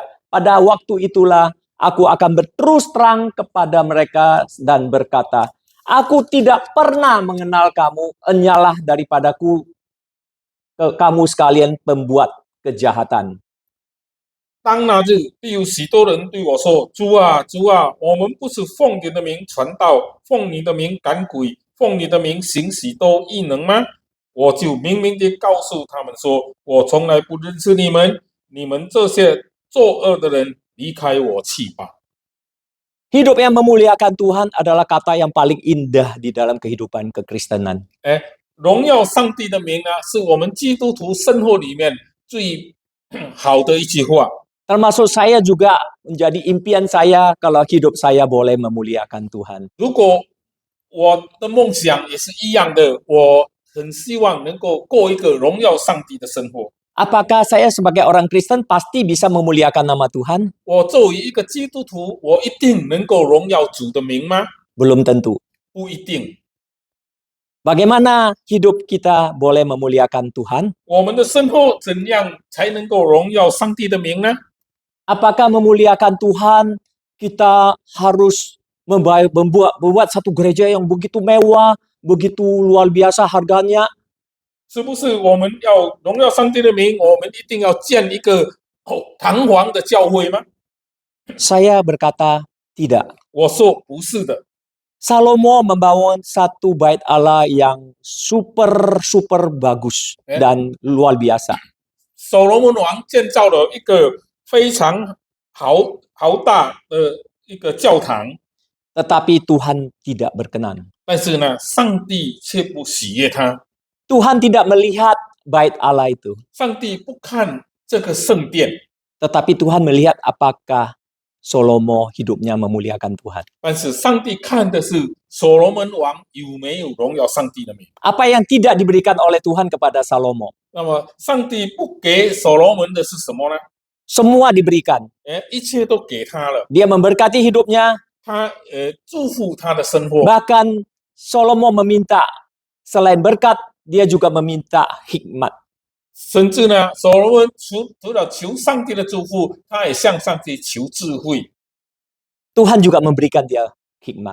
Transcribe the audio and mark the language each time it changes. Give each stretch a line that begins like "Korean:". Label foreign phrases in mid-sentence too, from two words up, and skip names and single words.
Indonesian: Pada waktu itulah aku akan berterus terang kepada mereka dan berkata, aku tidak pernah mengenal kamu, enyalah daripadaku kamu sekalian pembuat kejahatan.
Chinese: 当那日，必有许多人对我说：“主啊，主啊，我们不是奉你的名传道，奉你的名赶鬼，奉你的名行许多异能吗？” 我就明明地告诉他们说：“我从来不认识你们，你们这些作恶的人，离开我去吧。”
Indonesian: Hidup yang memuliakan Tuhan adalah kata yang paling indah di dalam kehidupan kekristenan.
Chinese: 荣耀上帝的名呢，是我们基督徒生活里面最好的一句话。
Indonesian: Termasuk saya juga menjadi impian saya kalau hidup saya boleh memuliakan Tuhan.
Chinese: 如果我的梦想也是一样的，我很希望能够过一个荣耀上帝的生活。
Indonesian: Apakah saya sebagai orang Kristen pasti bisa memuliakan nama Tuhan?
Chinese: 我作为一个基督徒，我一定能够荣耀主的名吗？
Indonesian: Belum tentu.
Chinese: 不一定。
Indonesian: Bagaimana hidup kita boleh memuliakan Tuhan?
Chinese: 我们的生活怎样才能够荣耀上帝的名呢？
Indonesian: Apakah memuliakan Tuhan kita harus membuat satu gereja yang begitu mewah, begitu luar biasa harganya?
Chinese: 是不是我们要荣耀上帝的名，我们一定要建一个堂皇的教会吗？
Indonesian: Saya berkata tidak.
Chinese: 我说不是的。
Indonesian: Salomo membangun satu bait Allah yang super bagus dan luar biasa.
Chinese: 所罗门王建造了一个非常豪大的一个教堂，
Indonesian: Tetapi Tuhan tidak berkenan.
Chinese: 但是呢，上帝却不喜悦他。
Indonesian: Tuhan tidak melihat bait Allah itu.
Chinese: 上帝不看这个圣殿，
Indonesian: Tetapi Tuhan melihat apakah Salomo hidupnya memuliakan Tuhan.
Chinese: 但是上帝看的是所罗门王有没有荣耀上帝的名。
Indonesian: Apa yang tidak diberikan oleh Tuhan kepada Salomo?
Chinese: 那么，上帝不给所罗门的是什么呢？
Indonesian: semua diberikan.
Chinese: 一切都给他了，
Indonesian: Dia memberkati hidupnya,
Chinese: 他祝福他的生活。
Indonesian: bahkan Salomo meminta selain berkat, dia juga meminta hikmat.
Chinese: 甚至呢，所罗门除了求上帝的祝福，他也向上帝求智慧。
Indonesian: Tuhan juga memberikan dia hikmat.